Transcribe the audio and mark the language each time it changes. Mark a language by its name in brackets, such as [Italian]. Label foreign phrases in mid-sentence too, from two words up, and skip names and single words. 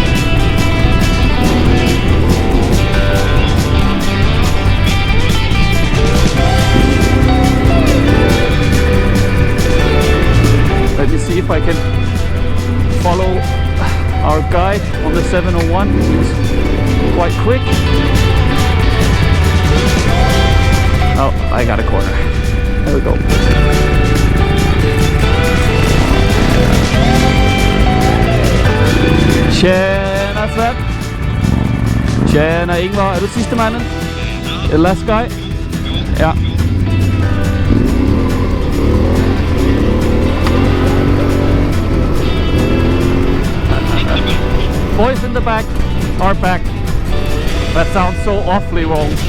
[English] Let me see if I can follow our guide on the 701. He's quite quick. Oh, I got a corner. There we go. [Swedish] Tjena Sven. Tjena Ingvar. Er du sidste manden? [English] The last guy? Ja. Boys in the back are back. That sounds so awfully wrong.